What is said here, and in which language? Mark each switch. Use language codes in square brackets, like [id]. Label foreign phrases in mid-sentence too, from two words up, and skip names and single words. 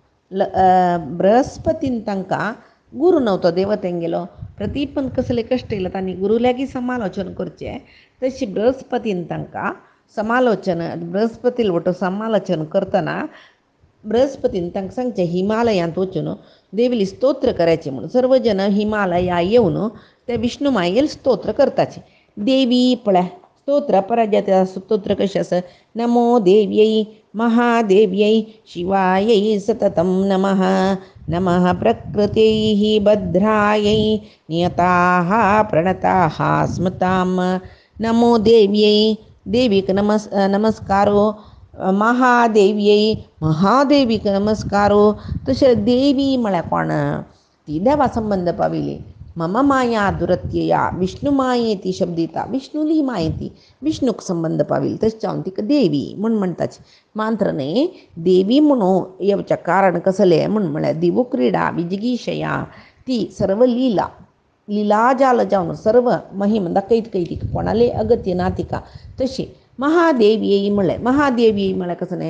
[kok] बृहस्पतीन तांकां गुरू नव्हतो देवतेंगेलो प्रती पण कसले कश्ट येयला तांणी गुरुल्यागी समालोचन करचें तशी बृहस्पतीन तांकां समालोचन बृहस्पतील वटो समालोचन करतना बृहस्पतीन तांकां सांगचें हिमालयांत वचून देवीली स्तोत्र करायचें म्हणून सर्व जन हिमालया येवन ते विष्णू मायेल स्तोत्र करताचे देवी पळय स्तोत्र पराजय स्तोत्र कशें आसा [sa] नमो देव्यै महादेव्यै शिवायै सततं नमः नमः प्रकृत्यै भद्रायै नियताः प्रणताः स्मृतां नमो देव्यै [kok] देवीक नमस्कारो महादेव्यै महादेवीक नमस्कारो तशें देवी म्हळ्यार कोण ती देवा संबंद पाविली [sa] मम माया दुरत्यया [kok] विष्णु माये ती शब्दिता विष्णुली माये ती विष्णूक संबंध पाविली तशें जावन तिका देवी म्हूण म्हणटाचे मात्र न्ही देवी म्हणून येवचें कारण कसलें म्हळ्यार [sa] दिवक्रीडा विजिगीशया [kok] ती सर्व लीला लीलाजाल जावन सर्व महिम दाखयत खंय तिका कोणाले अगत्य ना तिका तशी महादेव्यै म्हळ्यार कसं न्ही